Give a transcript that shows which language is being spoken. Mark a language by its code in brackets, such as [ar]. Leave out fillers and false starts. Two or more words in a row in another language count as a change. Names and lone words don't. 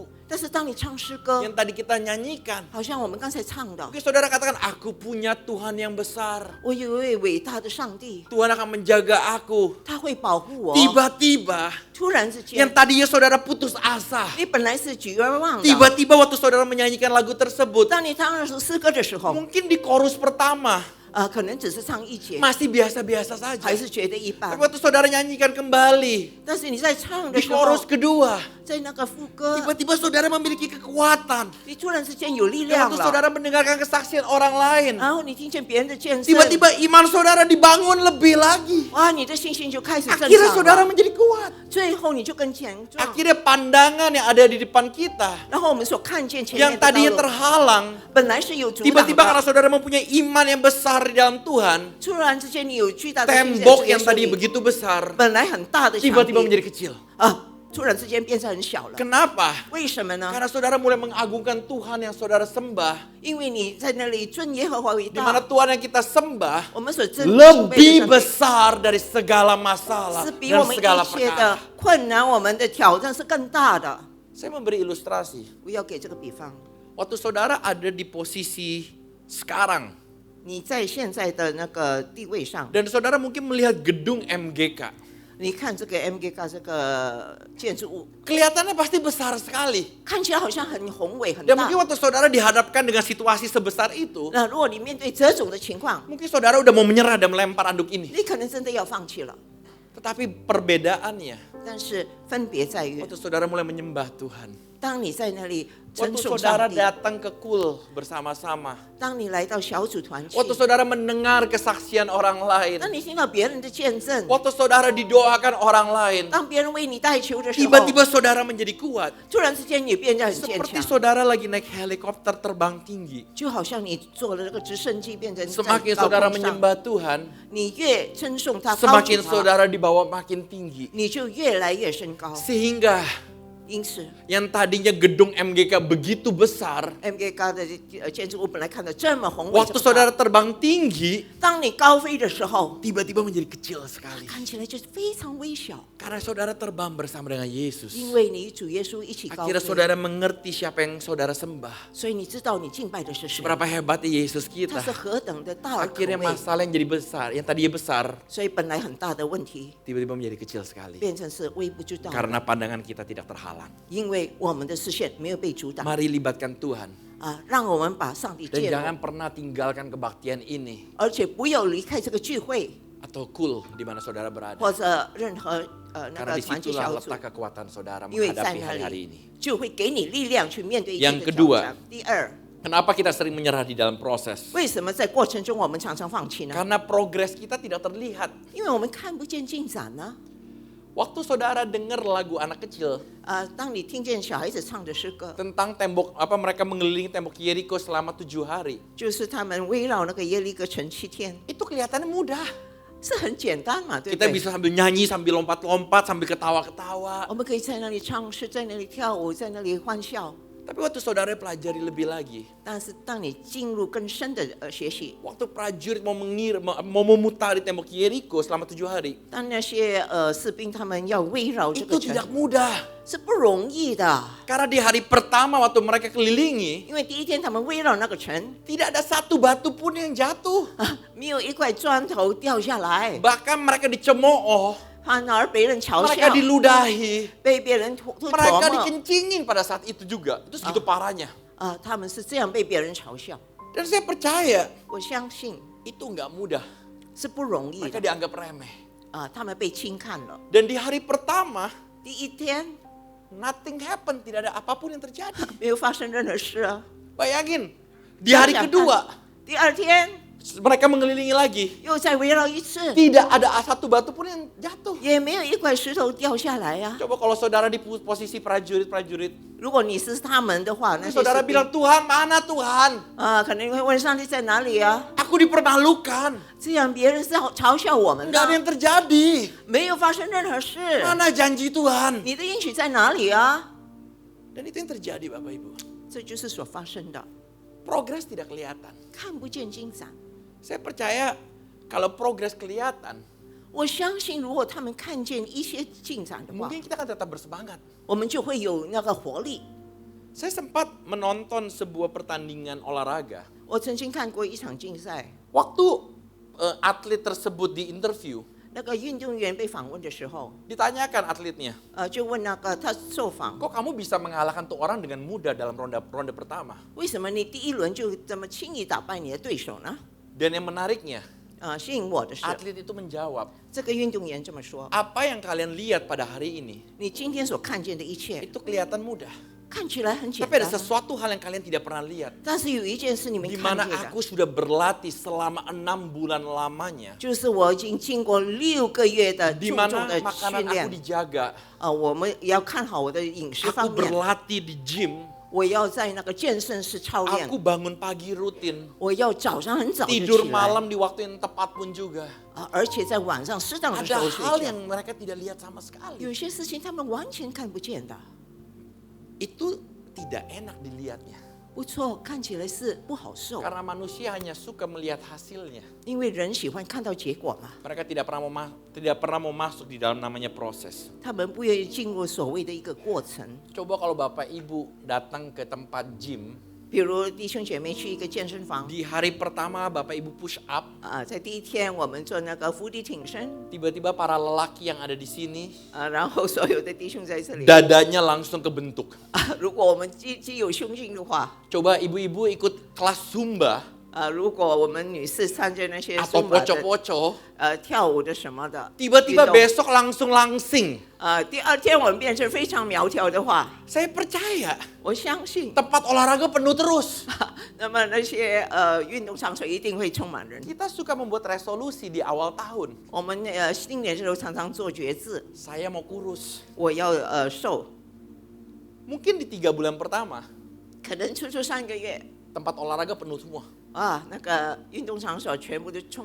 [zh] 但是当你唱诗歌， [id] yang tadi kita nyanyikan, [zh] 好像我们刚才唱的， [id] mungkin saudara katakan, aku punya Tuhan yang besar. [zh] 我有一位伟大的上帝， [id] Tuhan akan menjaga aku. [zh] 他会保护我。 [id] Tiba-tiba [zh] 突然之 [id] yang [zh] 间， [id] tadinya saudara putus asa, [zh] 你本来是举而忘的， [id] tiba-tiba waktu saudara menyanyikan lagu tersebut, [zh] 当你唱那首诗歌的时候， [id] mungkin di chorus pertama [zh] 可能只是唱一节， [id] masih biasa-biasa saja. [zh] 还是觉得一 [id] Tapi [zh] 般。 [id] waktu saudara nyanyikan kembali [zh] 但是你在唱的 [id] di [zh] 时候 [id] chorus，kedua, [zh] 在那个副歌， [id] tiba-tiba saudara memiliki kekuatan. [zh] 你突然之间有力 [id] Dan [zh] 量 [id] waktu [zh] 了， [id] saudara mendengarkan kesaksian orang lain, [zh] 然后你听见别人的见证， [id] tiba-tiba iman saudara dibangun lebih lagi. [zh] 哇，你的信心就开始增 [id] Akhirnya [zh] 长 [id] saudara [zh] 了， [id] menjadi kuat. [zh] 最后你就更强壮。 [id] Akhirnya pandangan yang ada di depan kita [zh] 然后我们所看见前 [id] yang [zh] 面的道 [id] tadinya [zh] 路， [id] terhalang, [zh] 本来是有阻挡 [id] tiba-tiba karena [zh] 的， [id] saudara mempunyai iman yang besar di dalam Tuhan, [zh] 突然之间你有巨大的信心在 [id] tembok [zh] 主耶 [id] yang [zh] 稣 [id] tadi [zh] 里， [id] begitu besar [zh] 本来很大的墙 [id] tiba-tiba [zh] 壁 [id] menjadi kecil. [zh] 突然之间变成很小了。 [id] Kenapa? [zh] 为什么呢？ [id] Karena saudara mulai mengagungkan Tuhan yang saudara sembah, [zh] 因为你在那里尊耶和华为 [id] di mana [zh] 大， [id] Tuhan yang kita sembah [zh] 我们所尊敬 [id] lebih [zh] 的上帝 [id] besar dari segala masalah [zh] 是比 [id] dan [zh] 我们 [id] segala [zh] 一切 [id] perkara. [zh] 的困难，我们的挑战是更大的。 [id] Saya memberi ilustrasi. [zh] 我要给这个比方， [id] Waktu saudara ada di posisi sekarang [zh] 你在现在的那个地位上， [id] dan saudara mungkin melihat gedung MGK, [zh] 你看这个 MGK 这个建筑物， [id] kelihatannya pasti besar sekali. [zh] 看起来好像很宏伟很 [id] Dan [zh] 大 [id] mungkin。waktu saudara dihadapkan dengan situasi sebesar itu, [zh] 那如果你面对这种的情况， [id] mungkin saudara udah mau menyerah dan melempar anduk ini. [zh] 你可能真的要放弃了。 [id] Tetapi perbedaannya, [zh] 但是分别在于， [id] waktu saudara mulai menyembah Tuhan, [zh] 当你在那里称 [id] waktu [zh] 颂 [id] saudara [zh] 上帝， [id] datang ke Kul bersama-sama, [zh] 当你来到小组团契， [id] waktu saudara mendengar kesaksian orang lain, [zh] 当你听到别人的见证， [id] waktu saudara didoakan orang lain, [zh] 当别人为你代求的时候， [id] tiba-tiba saudara menjadi kuat. [zh] 突然之间你变得很坚 [id] Seperti [zh] 强， [id] saudara lagi naik helikopter terbang tinggi. [zh] 就好像你坐了这个直升机变成在 [id] Semakin [zh] 高 [id] saudara [zh] 空上， [id] menyembah Tuhan, [zh] 你越称颂他、高举 [id] semakin [zh] 他， [id] saudara dibawa makin tinggi. [zh] 你就越来越升高。 [id] Sehingga [zh] 因此 [id] yang tadinya gedung MGK begitu besar, [zh] ，MGK 的建筑物本来看得这么宏伟， [id] waktu saudara terbang tinggi, [zh] 当你高飞的时候， [id] tiba-tiba menjadi kecil sekali. [zh] 看起来就非常微小， [id] Karena saudara terbang bersama dengan Yesus. [zh] 因为你与主耶稣一起高 [id] Akhirnya [zh] 飞， [id] saudara mengerti siapa yang saudara sembah. [zh] 所以你知道你敬拜的是谁， [id] Seberapa hebatnya Yesus [zh] 他 [id] kita. [zh] 是何等的大而可 [id] Akhirnya [zh] 畏。 [id] masalah yang jadi besar, yang tadinya besar, [zh] 所以本来很大的问题 [id] tiba-tiba menjadi kecil sekali. [zh] 变成是微不足道的， [id] Karena pandangan kita tidak terhalang. [zh] 因为我们的视线没有被阻挡 [id] Mari libatkan Tuhan. [zh] 啊，让我们把上帝 [id] Dan [zh] 借 [id] jangan [zh] 入， [id] pernah tinggalkan kebaktian ini. [zh] 而且不要离开这个聚会 [id] Atau cool di mana saudara berada. [zh] 或者任何那 [id] Karena [zh] 个团契 [id] disitulah [zh] 小组， [id] letak kekuatan saudara [zh] 因为在 [id] menghadapi [zh] 那 [id] hari-hari [zh] 里 [id] ini. [zh] 就会给你力量去面对一切 [id] Yang [zh] 的挑 [id] kedua [zh] 战。第二， [id] Kenapa kita sering menyerah di dalam proses? [zh] 为什么在过程中我们常常放弃呢？ [id] Karena progres kita tidak terlihat. [zh] 因为我们看不见进展呢。 [id] Waktu saudara dengar lagu anak kecil [zh] 当你听见小孩子唱的诗歌， [id] tentang tembok mereka mengelilingi tembok Yeriko selama 7 hari. [zh] 就是他们围绕那个耶利哥城7天， [id] Itu kelihatannya mudah. [zh] 是很简单嘛，对不 [id] Kita [zh] 对？ [id] bisa sambil nyanyi, sambil lompat-lompat, sambil ketawa-ketawa. [zh] 我们可以在那里唱诗，在那里跳舞，在那里欢笑。 [id] Tapi waktu saudara pelajari lebih lagi, [zh] 但是当你进入更深的学习， [id] waktu prajurit mau memutari tembok Yeriko selama 7 hari, [zh] 当那些士兵他们要围绕这 [id] itu [zh] 个城， [id] tidak mudah. [zh] 是不容易的。 [id] Karena di hari pertama waktu mereka kelilingi, [zh] 因为第一天他们围绕那个城， [id] tidak ada satu batu pun yang jatuh. [zh] 没有一块砖头掉下来， [id] Bahkan mereka dicemooh, [zh] 反而被人嘲 [id] mereka [zh] 笑， [id] diludahi, [zh] 被别人唾 [id] mereka [zh] 沫。 [id] dikencingin pada saat itu juga. Itu segitu parahnya. [zh] 他们是这样被别人嘲笑。 [id] Dan saya percaya [zh] 我相信 [id] itu nggak mudah. [zh] 是不容易 [id] Mereka [zh] 的 [id] dianggap remeh. [zh] 他们被轻看了。 [id] Dan di hari pertama, [zh] 第一天 [en] nothing happen, [id] tidak ada apapun yang terjadi. [zh] 没有发生任何事啊。 [id] Bayangin, di hari [zh] 想想看 [id] kedua [zh] 第二天 [id] mereka mengelilingi lagi. [zh] 又再围绕一次， [id] Tidak ada satu batu pun yang jatuh. [zh] 也没有一块石头掉下来呀、 [id] Coba kalau saudara di posisi prajurit-prajurit, [zh] 如果你是他们的话，那些 [id] saudara [zh] 士兵 [id] bilang, Tuhan mana Tuhan? [zh] 肯定会问上帝在哪里啊？ [id] Aku dipermalukan. [zh] 这样别人是嘲笑我们 [id] Nggak ada [zh] 的， [id] yang terjadi. [zh] 没有发生任何事。 [id] Mana janji Tuhan? [zh] 你的应许在哪里啊？ [id] Dan itu yang terjadi Bapak Ibu. [zh] 这就是所发生的， [id] Progres tidak kelihatan. [zh] 看不见进展。 [id] Saya percaya kalau progres kelihatan, [zh] 我相信，如果他们看见一些进展的话， [id] mungkin kita akan tetap bersemangat. [zh] 我们就会有那个活力。 [id] Saya sempat menonton sebuah pertandingan olahraga. [zh] 我曾经看过一场竞赛， [id] Waktu atlet tersebut di interview, [zh] 那个运动员被访问的时候， [id] ditanyakan atletnya, [zh] 就问那个他受访， [id] kok kamu bisa mengalahkan tuh orang dengan mudah dalam ronde pertama? [zh] 为什么你第一轮就这么轻易打败你的对手呢？ [id] Dan yang menariknya, [zh] 吸引我的是， [id] atlet itu menjawab, [zh] 这个运动员这么说： [id] apa yang kalian lihat pada hari ini, [zh] 你今天所看见的一切 [id] itu kelihatan mudah. [zh] 看起来很简 [id] Tapi ada [zh] 单， [id] sesuatu hal yang kalian tidak pernah lihat. [zh] 但是有一件事你们 [id] Di [zh] 看 [id] mana [zh] 见的， [id] aku sudah berlatih selama 6 bulan lamanya. [zh] 就是我已经经过6个月的 [id] Di [zh] 重 [id] mana [zh] 重的 [id] makanan [zh] 训 [id] aku [zh] 练， [id] dijaga. [zh] 我们也要看好我的饮食 [id] Aku [zh] 方面， [id] berlatih di gym. [zh] 我要在那个健身室操练， [id] Aku bangun pagi rutin. [zh] 我要早上很早就 [id] Tidur [zh] 起来， [id] malam di waktu yang tepat pun juga. [zh] 而且在晚上适当的时 [id] Ada [zh] 候睡 [id] hal [zh] 觉。 [id] yang mereka tidak lihat sama sekali. [zh] 有些事情他们完全看不见的， [id] Itu tidak enak dilihatnya. [zh] 不错，看起来是不好受， [id] Karena manusia hanya suka melihat hasilnya. [zh] 因为人喜欢看到结果嘛， [id] Mereka tidak pernah mau masuk di dalam namanya proses. [zh] 他们不愿意进入所谓的一个过程。 [id] Coba kalau Bapak Ibu datang ke tempat gym, [zh] 比如弟兄姐妹去一个健身房， [id] di hari pertama Bapak Ibu push up, [zh] 在第一天我们做那个伏地挺身， [id] tiba-tiba para lelaki yang ada di sini, [zh] 然后所有的弟兄在这里， [id] dadanya langsung kebentuk. [zh] 如果我们既有胸襟的话， [id] Coba ibu-ibu ikut kelas Zumba [zh] 如果我们女士参加那些 [id] atau [zh] Zumba 的 [id] poco-poco, [zh] 跳舞的什么的， [id] tiba-tiba [zh] 运动 [id] besok langsung langsing. [zh] 第二天我们变成非常苗条的话， [id] Saya percaya [zh] 我相信， [id] tempat olahraga penuh terus. [zh] 那么那些运动场所一定会充满人。 [id] Kita suka membuat resolusi di awal tahun. [zh] 我们新年的时候常常做决志， [id] Saya mau kurus. [zh] 我要瘦， [id] Mungkin di 3 bulan pertama, [zh] 可能出3个月 [id] tempat olahraga penuh semua. [zh] 那个运动场所全部都充满人。